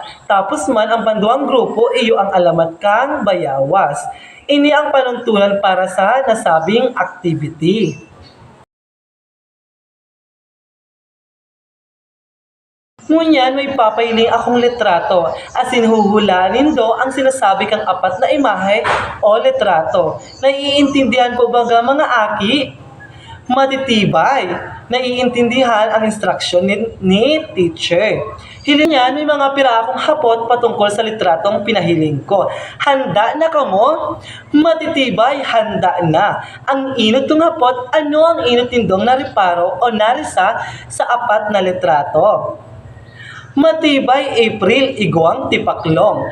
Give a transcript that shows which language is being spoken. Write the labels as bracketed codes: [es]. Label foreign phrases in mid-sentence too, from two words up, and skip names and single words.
[bik] Tapos man, ang panduang grupo, iyo ang alamat kang bayawas. Ini ang panuntunan para sa nasabing activity. Ngunyan, may papailing akong litrato. Asin huhulanin do ang sinasabi kang apat na imahe o litrato. [tl] Naiintindihan po ba mga aki? [bik] Matitibay. [tl] Naiintindihan ang instruction ni teacher. [bik] Hiling yan, may mga pira akong hapot patungkol sa litratong pinahiling ko. Handa na kamo? Matitibay, handa na. Ang inot ng hapot, ano ang inot nindong nariparo o narisa sa apat na litrato? Matibay, April, igwang tipaklong.